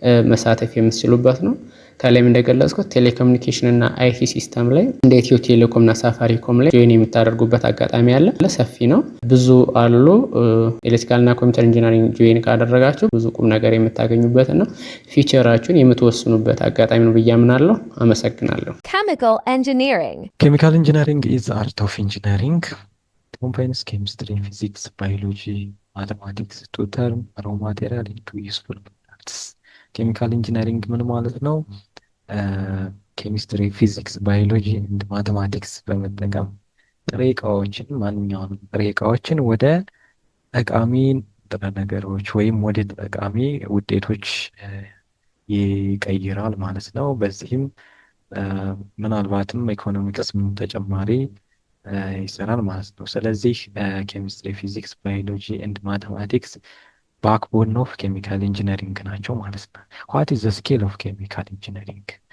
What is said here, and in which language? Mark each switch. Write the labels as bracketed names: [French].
[Amharic] መሳተፍ የምትችሉበት ነው። ከላይም እንደገለጽኩት ቴሌኮሙኒኬሽን እና አይቲ ሲስተም ላይ እንደ ኢትዮ ቴሌኮም እና ሳፋሪኮም ላይ ጆይን የምታደርጉበት አጋጣሚ አለ። ሰፊ ነው፣ ብዙ አሉ። ኤሌክትሪካል እና ኮምፒውተር ኢንጂነሪንግ ጆይን ካደረጋችሁ ብዙ ቁም ነገር የምታገኙበት ነው። ፊቸራችሁን የምትወስኑበት አጋጣሚ ነው ብዬ አምናለሁ። አመሰግናለሁ። [English] Chemical engineering. Chemical engineering is art of engineering. Combines chemistry, physics, biology, mathematics to turn raw material into useful products. [Amharic] ኬሚካል ኢንጂነሪንግ ምን ማለት ነው? ኬሚስትሪ፣ ፊዚክስ፣ ባዮሎጂ እና ማቴማቲክስ በመጠቀም ጥሬ እቃዎችን ማንኛውንም ጥሬ እቃዎችን ወደ ጠቃሚ ንጥረ ነገሮች ወይም ወደ ጠቃሚ ውጤቶች ይቀይራል ማለት ነው። በዚህም ምናልባትም ኢኮኖሚክስ ተጨማሪ ይሰራል ማለት ነው። ስለዚህ ኬሚስትሪ፣ ፊዚክስ፣ ባዮሎጂ እና ማቴማቲክስ ባክቦን ኦፍ ኬሚካል ኢንጂነሪንግ ናቸው ማለት ነው። [English] ዋት ኢዝ ዘ ስኬል ኦፍ ኬሚካል ኢንጂነሪንግ?